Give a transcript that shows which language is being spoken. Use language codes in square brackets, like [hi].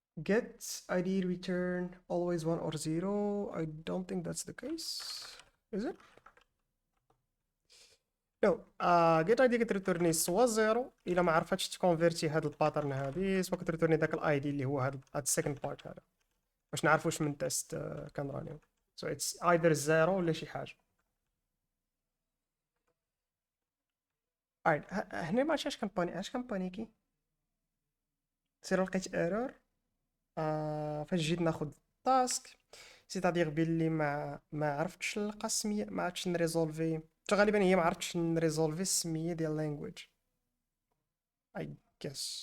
[en] Get ID return always 1 or 0. I don't think that's the case. Is it? No. [ar] Get ID كتريتورني سوا 0 إلا ما عرفتش تكونفيرتي هاد الباترن هادي، سوا كتريتورني داك الاي دي اللي هو هاد السكند بارت هذا باش نعرف واش من تيست كنرانيو. [en] So it's either 0 [ar] ولا شي حاجة. [en] Alright. [ar] هنا ما عرفتش علاش كنبانيكي. سير لقيت ايرور فاش جيت ناخد تاسك، سيتادير بلي ما عرفتش نلقى السميه، ما عرفتش نريزولفي، غالبا هي ما عرفتش نريزولفي السميه ديال language [en] I guess.